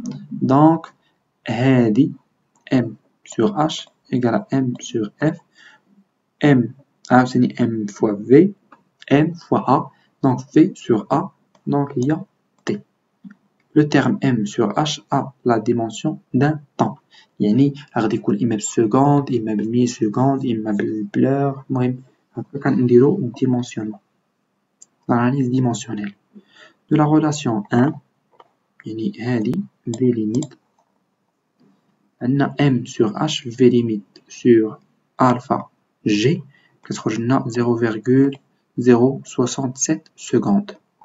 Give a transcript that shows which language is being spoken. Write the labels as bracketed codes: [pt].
[fr] Donc, هذه M sur H égale à M sur F. M c'est M fois V. M fois A, donc V sur A, donc il y a T. Le terme M sur H a la dimension d'un temps. [ar] يعني غادي يكون إما بالسكوند إما بالميلي سكوند إما بالبلور المهم هكا كنديرو [fr] dimensionnement. L'analyse dimensionnelle. De la relation 1 [ar] يعني هذه [fr] V limite عندنا M sur H V limite sur alpha G [ar] كتخرج لنا [fr] 0,067 secondes.